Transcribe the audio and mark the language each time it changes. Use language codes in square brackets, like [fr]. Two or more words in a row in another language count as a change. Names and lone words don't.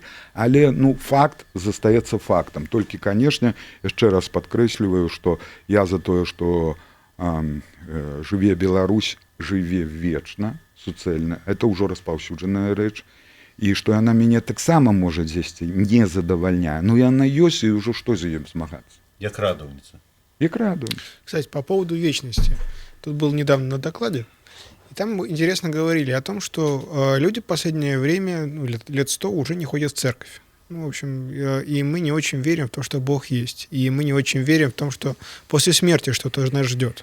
[be] Але, ну, факт застаецца фактам. Толькі, канешне, яшчэ раз падкрэсліваю, што я за тое, што жыве Беларусь, жыве вечна, суцэльна. Это ўжо распаўсюджаная рэч. І што яна мяне таксама можа дзесьці не задавальняе. Ну, яна ёсць, і ўжо што за ём змагацца? Як радаўніца. Як радаўніца. [ru] Кстати, по поводу вечности. Тут был недавно на докладе, и там интересно говорили о том, что люди в последнее время, ну, лет 100, уже не ходят в церковь. Ну, в общем, и мы не очень верим в то, что Бог есть. И мы не очень верим в том, что после смерти что-то нас ждет.